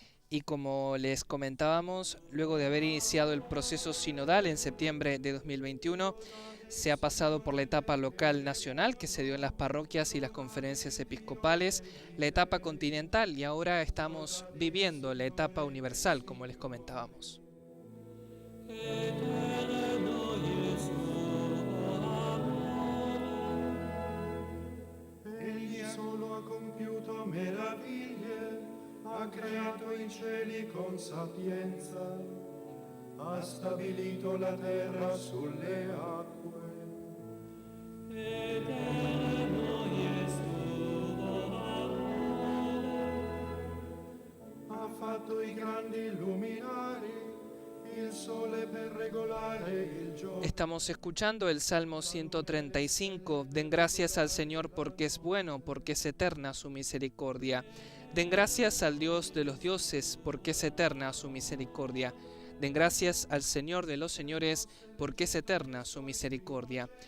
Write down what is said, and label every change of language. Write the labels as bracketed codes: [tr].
[es] Y como les comentábamos, luego de haber iniciado el proceso sinodal en septiembre de 2021, se ha pasado por la etapa local nacional que se dio en las parroquias y las conferencias episcopales, la etapa continental y ahora estamos viviendo la etapa universal, como les comentábamos. [it] Egli solo ha compiuto meraviglie, ha creato i cieli con sapienza, ha stabilito la terra sulle acque. Ha fatto i grandi luminari, il sole per regolare il giorno. [es] Estamos escuchando el Salmo 135. Den gracias al Señor porque es bueno, porque es eterna su misericordia. Den gracias al Dios de los dioses, porque es eterna su misericordia. Den gracias al Señor de los señores, porque es eterna su misericordia.